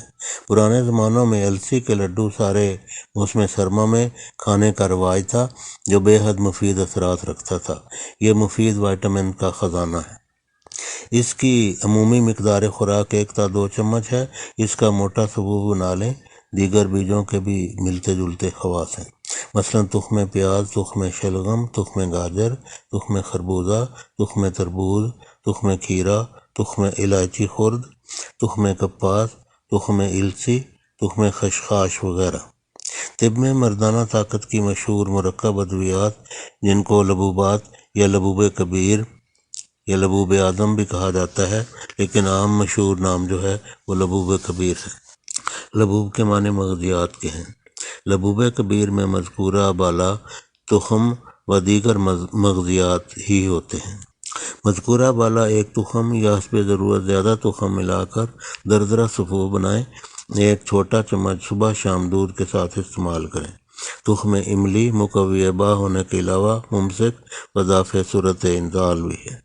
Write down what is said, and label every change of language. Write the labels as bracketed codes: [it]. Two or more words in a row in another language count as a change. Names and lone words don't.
[ur] پرانے زمانوں میں السی کے لڈو سارے موسم سرما میں کھانے کا رواج تھا، جو بے حد مفید اثرات رکھتا تھا۔ یہ مفید وائٹامن کا خزانہ ہے۔ اس کی عمومی مقدار خوراک 1 تا 2 چمچ ہے۔ اس کا موٹا ثبوت بنا لیں۔ دیگر بیجوں کے بھی ملتے جلتے خواص ہیں، مثلا تخم پیاز، تخم شلگم، تخم گاجر، تخم خربوزہ، تخم تربوز، تخم کھیرا، تخم الائچی خرد، تخم کپاس، تخم السی، تخم خشخاش وغیرہ۔ طب میں مردانہ طاقت کی مشہور مرکب ادویات، جن کو لبوبات یا لبوب کبیر یا لبوب اعظم بھی کہا جاتا ہے، لیکن عام مشہور نام جو ہے وہ لبوب کبیر ہے۔ لبوب کے معنی مغزیات کے ہیں۔ لبوب کبیر میں مذکورہ بالا تخم و دیگر مغزیات ہی ہوتے ہیں۔ مذکورہ بالا ایک تخم یا حسب ضرورت زیادہ تخم ملا کر دردرہ صفوف بنائیں۔ 1 چھوٹا چمچ صبح شام دودھ کے ساتھ استعمال کریں۔ تخم املی مقوی باء ہونے کے علاوہ ممسک و دافع صورت انزال بھی ہے۔